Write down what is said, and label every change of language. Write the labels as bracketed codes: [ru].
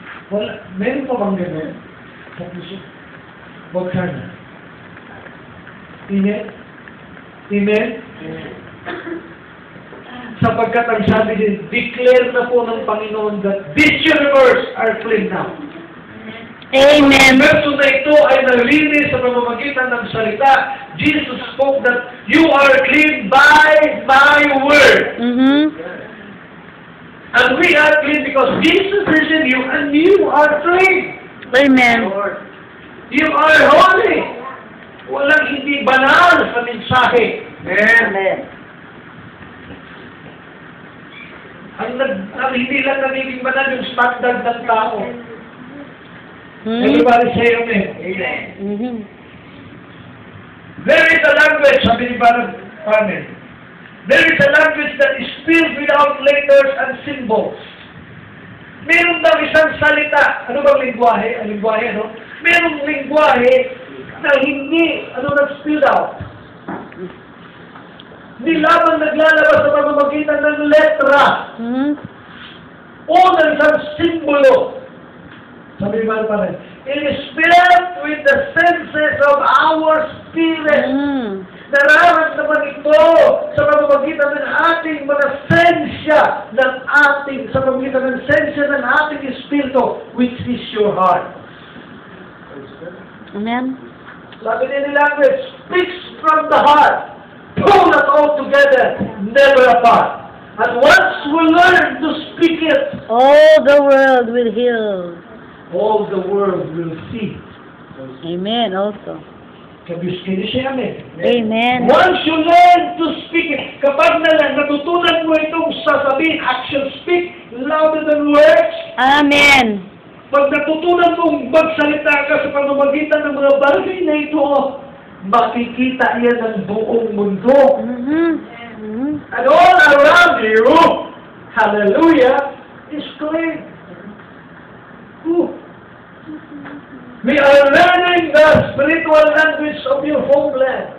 [tl] Wala, meron pa bang gano'n? Sa puso? Huwag ka na. Amen? Amen? Sapagkat ang sabi din, declare na po ng Panginoon [en] that this universe are clean now. Amen. [tl] Ang verso na ito ay nalinis sa pamamagitan ng salita. [en] Jesus spoke that you are clean by my word. Mm-hmm. And we are clean because Jesus is in you and you are clean. Amen. You are holy. [tl] Walang hindi banal sa mensahe. Amen. Ang hindi lang nagiging banal yung standard ng tao. Mm-hmm. [en] Everybody say amen. Amen. Mm-hmm. There is a language, [tl] sabi ni Brother Farmer. [en] There is a language that is filled without letters and symbols. [tl] Meron daw isang salita. Ano bang lingwahe? Ang lingwahe, ano? Merong lingwahe na hindi, nag-spilled out. Hindi lamang naglalabas sa pamamagitan ng letra Mm-hmm. o ng isang simbolo. Sabi ni Brother Farmer, [en] it is filled with the senses of our spirit. Mm-hmm. [tl] Nararamdaman ito sa pamamagitan ng ating mga sensya, sa pamamagitan ng sensya ng ating espiritu, [en] which is your heart. Amen. [tl] Sabi din nila, [en] speaks from the heart, pull us all together, never apart. And once we learn to speak it, All the world will heal. all the world will see. Amen also. Can you say amen? Amen. Once you learn to speak it, [tl] kapag natutunan mo itong sasabihin, [en] action speak louder than words. Amen. [tl] Pag natutunan mong magsalita ka sa pamamagitan ng mga bagay na ito, makikita yan ng buong mundo. Mm-hmm. Mm-hmm. [en] And all around you, hallelujah, is clean. Ooh. We are learning the spiritual language of your homeland.